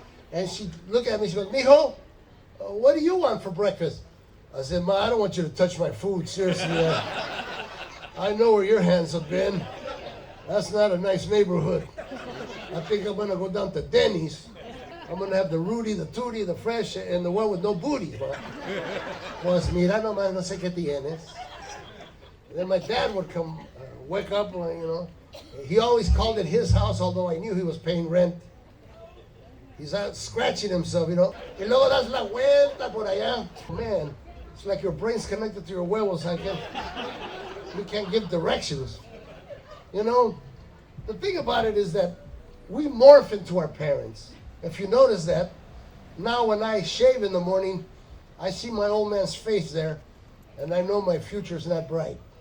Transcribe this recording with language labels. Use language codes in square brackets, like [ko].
[en] And she looked at me, she goes, Mijo, what do you want for breakfast? I said, Ma, I don't want you to touch my food, seriously. I know where your hands have been. That's not a nice neighborhood. I think I'm gonna go down to Denny's. I'm gonna have the Rudy, the Tootie, the Fresh, and the one with no booty. [es] Pues mira nomás, no sé qué tienes. [en] And then my dad would come, wake up, you know. He always called it his house, although I knew he was paying rent. He's out scratching himself, you know. [es] Y luego das la vuelta por allá. [en] Man, it's like your brain's connected to your huevos. We can't give directions. You know, the thing about it is that we morph into our parents. If you notice that, now when I shave in the morning, I see my old man's face there, and I know my future's not bright.